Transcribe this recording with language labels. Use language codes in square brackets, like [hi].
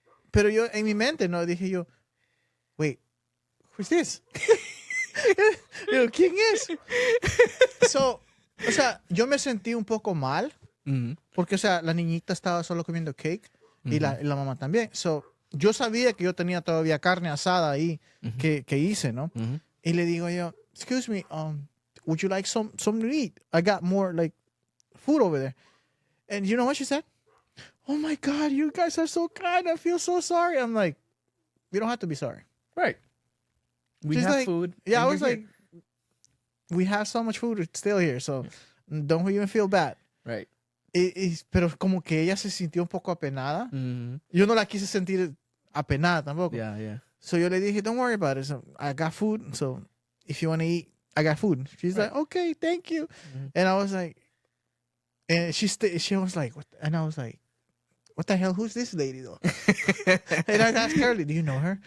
[es] Pero yo, en mi mente, no dije yo, [en] wait, who's this? [es] Digo, ¿quién es? So, o sea, yo me sentí un poco mal porque, o sea, la niñita estaba solo comiendo cake y la mamá también. So, yo sabía que yo tenía todavía carne asada ahí que hice, ¿no? Y le digo yo, [en] excuse me, would you like some to eat? I got more, like, food over there. And you know what she said? Oh my God, you guys are so kind. I feel so sorry. I'm like, you don't have to be sorry. Right. We She's have like, food. Yeah, I was like, we have so much food still here, so don't even feel bad. Right. [es] Pero como que ella se sintió un poco apenada. Yo no la quise sentir apenada tampoco. [en] Yeah. So [es] yo le dije, [en] don't worry about it. So I got food, so if you want to eat, I got food. She's like, okay, thank you. And I was like, and she was like, what? And I was like, what the hell? Who's this lady though? And I asked Carly, do you know her?